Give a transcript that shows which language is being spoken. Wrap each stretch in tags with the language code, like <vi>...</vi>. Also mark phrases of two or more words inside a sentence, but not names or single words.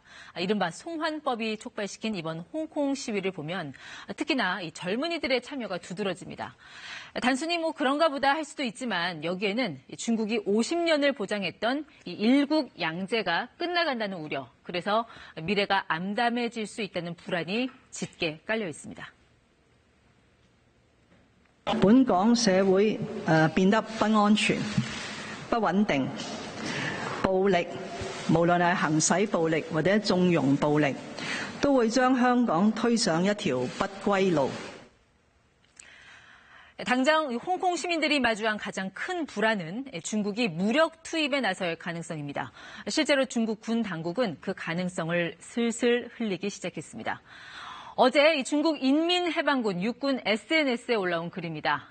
<ko>이른바 송환법이 촉발시킨 이번 홍콩 시위를 보면 특히나 이 젊은이들의 참여가 두드러집니다. 단순히 그런가 보다 할 수도 있지만 여기에는 중국이 50년을 보장했던 이 일국 양제가 끝나간다는 우려, 그래서 미래가 암담해질 수 있다는 불안이 짙게 깔려 있습니다.</ko> <yue>本港社會變得不安全、不穩定，暴力，無論係行使暴力或者縱容暴力，都會將香港推上一條不歸路。</yue> <ko>당장 홍콩 시민들이 마주한 가장 큰 불안은 중국이 무력 투입에 나설 가능성입니다. 실제로 중국 군 당국은 그 가능성을 슬슬 흘리기 시작했습니다. 어제 중국 인민해방군 육군 SNS에 올라온 글입니다.</ko>